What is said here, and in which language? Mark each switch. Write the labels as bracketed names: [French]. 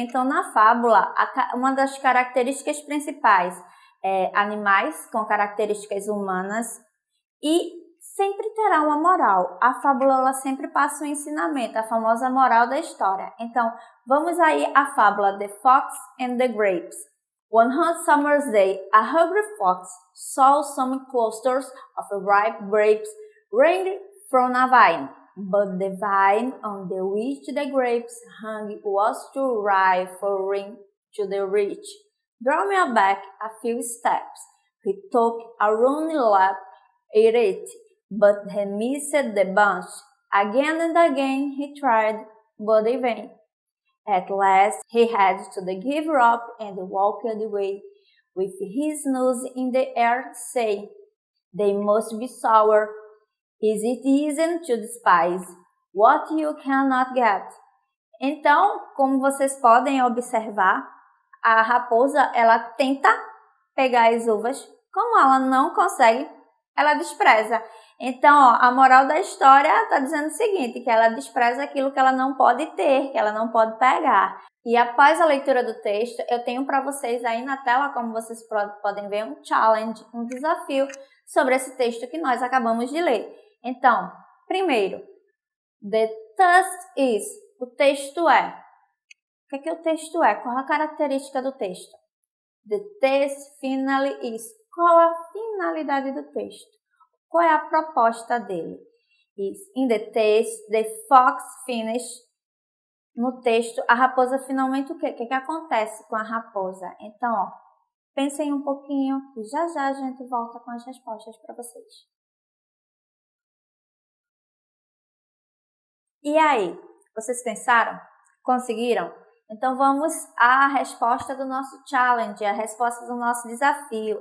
[Portuguese] Então, na fábula, uma das características principais é animais com características humanas e sempre terá uma moral. A fábula ela sempre passa um ensinamento, a famosa moral da história. Então, vamos aí à fábula The Fox and the Grapes. [English] One hot summer's day, a hungry fox saw some clusters of ripe grapes hanging from a vine. But the vine on the which the grapes hung was too ripe for him to reach. Drawing back a few steps, he took a running leap at it, but he missed the bunch. Again and again he tried, but in vain. At last he had to give up and walked away, with his nose in the air, saying, "They must be sour. Is it easy to despise what you cannot get?" [Portuguese] Então, como vocês podem observar, a raposa, ela tenta pegar as uvas, como ela não consegue, ela despreza. Então, a moral da história está dizendo o seguinte, que ela despreza aquilo que ela não pode ter, que ela não pode pegar. E após a leitura do texto, eu tenho para vocês aí na tela, como vocês podem ver, um challenge, um desafio sobre esse texto que nós acabamos de ler. Então, primeiro, [English] the text is, [Portuguese] o texto é. O que o texto é? Qual a característica do texto? [English] The text finally is. [Portuguese] Qual a finalidade do texto? Qual é a proposta dele? Is. [English] In the text, the fox finished. [Portuguese] No texto, a raposa finalmente o quê? O que acontece com a raposa? Então, ó, pensem um pouquinho e já já a gente volta com as respostas para vocês. E aí, vocês pensaram? Conseguiram? Então, vamos à resposta do nosso challenge, a resposta do nosso desafio.